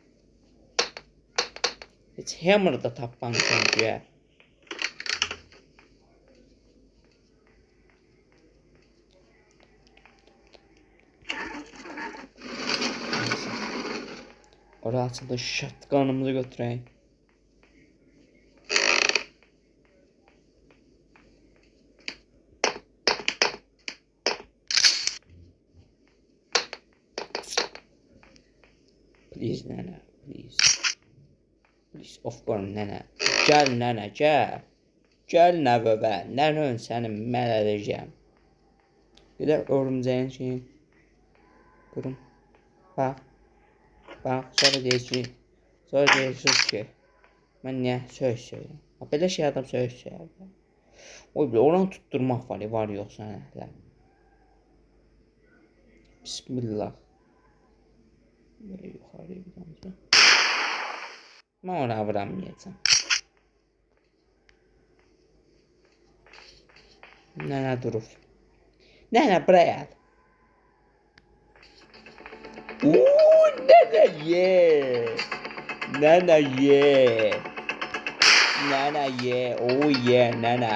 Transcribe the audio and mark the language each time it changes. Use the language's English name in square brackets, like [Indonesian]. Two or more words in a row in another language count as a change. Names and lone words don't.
[Azerbaijani] Heç hammer da tapmamışam deyə. Orada açıldı şatqanımızı götürək. [English] Please nene, please. Of course nene. [Azerbaijani] Gəl nene, gəl. Gəl nəvəbə. Nənən səni mən edəcəm. Gedək örümcəyin şeyin. Qırım. Bax, sonra deyəcək ki, mən niyə söyürəm? Belə şey adam söyür. Oy, oranı tutturmaq var yoxsa nə? Bismillah. [Turkish] Böyle yukarıya bir damla. Ben oraya vuramayacağım. [Azerbaijani] Nene durur. Nənə, buraya gəl. Uuu, nənə, ye. Nənə, ye. Nənə, ye. Oo, ye, nənə.